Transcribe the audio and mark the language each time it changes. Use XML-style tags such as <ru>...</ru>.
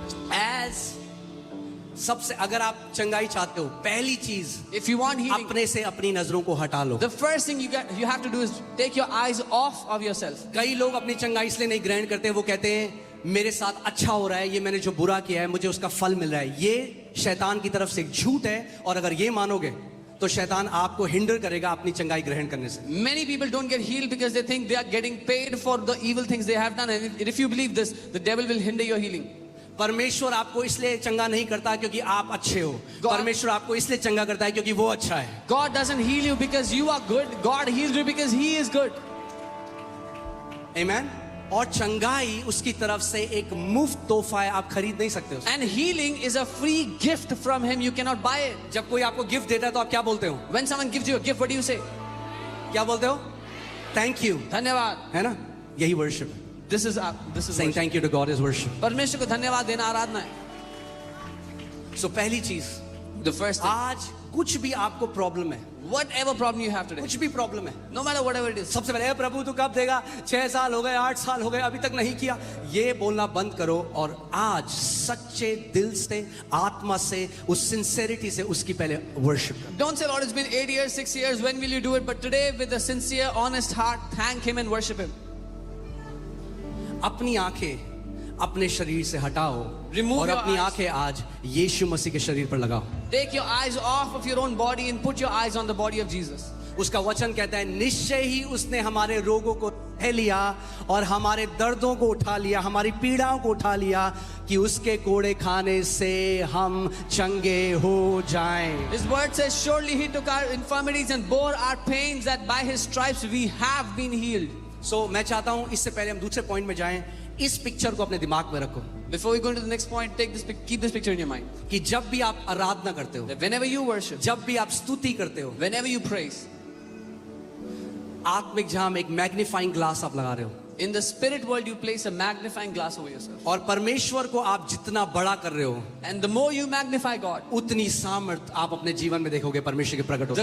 <hi>As सबसे अगर आप चंगाई चाहते हो, पहली चीज</hi> <en>If you want healing,</en> <hi>अपने से अपनी नजरों को हटा लो।</hi> <en>the first thing you have to do is take your eyes off of yourself.</en> <hi>कई लोग अपनी चंगाई इसलिए नहीं ग्रहण करते, वो कहते हैं मेरे साथ अच्छा हो रहा है, ये मैंने जो बुरा किया है मुझे उसका फल मिल रहा है। ये शैतान की तरफ से एक झूठ है, और अगर ये मानोगे तो शैतान आपको हिंडर करेगा अपनी चंगाई ग्रहण करने से।</hi> <en>Many people don't get healed because they think they are getting paid for the evil things they have done, and if you believe this, the devil will hinder your healing.</en> <hi>परमेश्वर आपको इसलिए चंगा नहीं करता क्योंकि आप अच्छे हो, परमेश्वर आपको इसलिए चंगा करता है क्योंकि वो अच्छा है।</hi> <en>God doesn't heal you because you are good. God heals you because He is good. Amen.</en> <hi>और चंगाई उसकी तरफ से एक मुफ्त तोहफा है, आप खरीद नहीं सकते उसे।</hi> <en>And healing is a free gift from Him. You cannot buy it.</en> <hi>जब कोई आपको गिफ्ट देता है तो आप क्या बोलते हो?</hi> <en>When someone gives you a gift, what do you say?</en> <hi>क्या बोलते हो?</hi> <en>thank you,</en> <hi>धन्यवाद. है ना? यही वर्शिप है।</hi> <en>This is Saying worship. thank you to God is worship.</en> <hi>परमेश्वर को धन्यवाद देना आराधना है. So पहली चीज,</hi> <en>The first thing.</en> <hi>आज कुछ भी आपको प्रॉब्लम है,</hi> <en>Whatever problem you have today,</en> <hi>कुछ भी प्रॉब्लम है,</hi> <en>no matter whatever it is,</en> <hi>सबसे पहले "ए प्रभु तू कब देगा? 6 साल हो गए, 8 साल हो गए, अभी तक नहीं किया", ये बोलना बंद करो और आज सच्चे दिल से, आत्मा से, उस सिंसेरिटी से उसकी पहले वर्शिप करो।</hi> <en>don't say, Lord, it's been 8 years, 6 years, when will you do it? But today, with a sincere, honest heart, thank Him and worship Him.</en> <hi>अपनी आंखें अपने शरीर से हटाओ</hi> <en>Remove</en> <hi>और</hi> <en>your</en> <hi>अपनी</hi> <en>eyes.</en> <hi>आंखें आज यीशु मसीह के शरीर पर लगाओ।</hi> <en>Take your eyes off of your own body and put your eyes on the body of Jesus.</en> <hi>उसका वचन कहता है निश्चय ही उसने हमारे रोगों को सह लिया और हमारे दर्दों को उठा लिया, हमारी पीड़ाओं को उठा लिया, कि उसके कोड़े खाने से हम चंगे हो जाएं।</hi> <en>His word says, surely He took our infirmities and bore our pains, that by His stripes we have been healed.</en> <hi>सो मैं चाहता हूं इससे पहले हम दूसरे पॉइंट में जाएं, इस पिक्चर को अपने दिमाग में रखो</hi> <en>Before we go into the next point, keep this picture in your mind.</en> <hi>कि जब भी आप आराधना करते हो,</hi> <en>That whenever you worship,</en> <hi>जब भी आप स्तुति करते हो,</hi> <en>whenever you praise,</en> <hi>आत्मिक जहां में एक मैग्नीफाइंग ग्लास आप लगा रहे हो,</hi> <en>in the spirit world you place a magnifying glass over yourself.</en> <hi>और परमेश्वर को आप जितना बड़ा कर रहे हो,</hi> <en>And the more you magnify God,</en> <hi>उतनी सामर्थ आप अपने जीवन में देखोगे परमेश्वर के प्रकट होते</hi>